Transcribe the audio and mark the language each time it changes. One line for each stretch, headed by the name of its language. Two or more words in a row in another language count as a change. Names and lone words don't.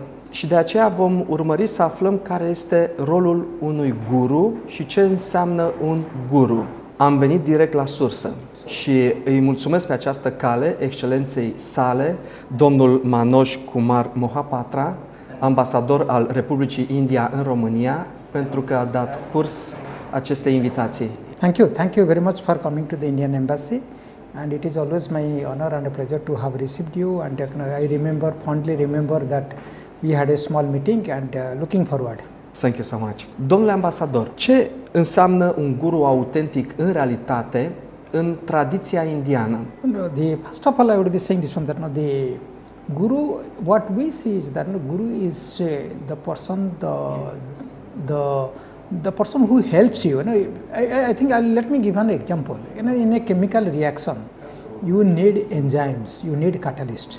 Romanian: Și de aceea vom urmări să aflăm care este rolul unui guru și ce înseamnă un guru. Am venit direct la sursă și îi mulțumesc pe această cale Excelenței Sale, domnul Manoj Kumar Mohapatra, ambasador al Republicii India în România, pentru că a dat curs acestei invitații.
English: Thank you very much for coming to the Indian Embassy, and it is always my honor and a pleasure to have received you, and I fondly remember that we had a small meeting and looking forward. Thank you so much.
Romanian: Domnule ambasador, ce înseamnă un guru autentic în realitate în tradiția indiană?
English: First of all, I would be saying this one, that the guru, what we see is that guru is the person, the person who helps you. I think let me give an example. In a chemical reaction, you need enzymes, you need catalysts.